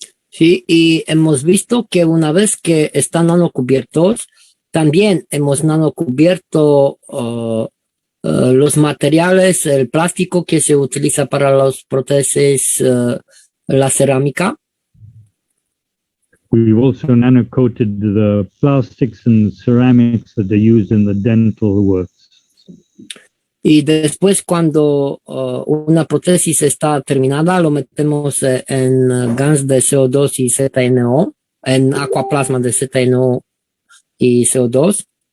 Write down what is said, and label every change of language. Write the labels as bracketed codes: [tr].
[es] Sí, y hemos visto que una vez que están nanocubiertos, también hemos nanocubierto los materiales, el plástico que se utiliza para las prótesis, la cerámica. [en] We've also nano-coated the plastics and ceramics that are used in the dental works. [es] Y después cuando una prótesis está terminada, lo metemos en GANs de CO2 y ZNO, en aquaplasma de ZNO y CO2.